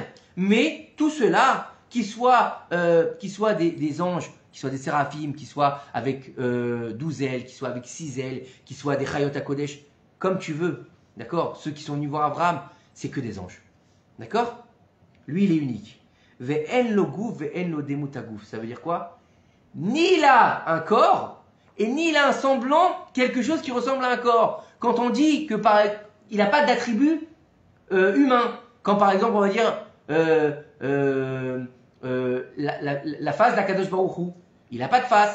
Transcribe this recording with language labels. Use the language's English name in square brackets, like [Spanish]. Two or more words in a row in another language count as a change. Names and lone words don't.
[French] Mais tout cela, qu'ils soient des anges, qu'ils soient des séraphim, qu'ils soient avec 12 ailes, qu'ils soient avec 6 ailes, qu'ils soient des [Hebrew] חיות הקודש, [French] comme tu veux, d'accord? Ceux qui sont venus voir Abraham, c'est que des anges. D'accord? Lui, il est unique. [Hebrew] ואין לו גוף, ואין לו דמות הגוף. [French] Ça veut dire quoi? Ni il a un corps, et ni il a un semblant, quelque chose qui ressemble à un corps. Quand on dit que il n'a pas d'attribut humain, quand par exemple on va dire la face d' [Hebrew] הקדוש ברוך הוא, [French] il n'a pas de face.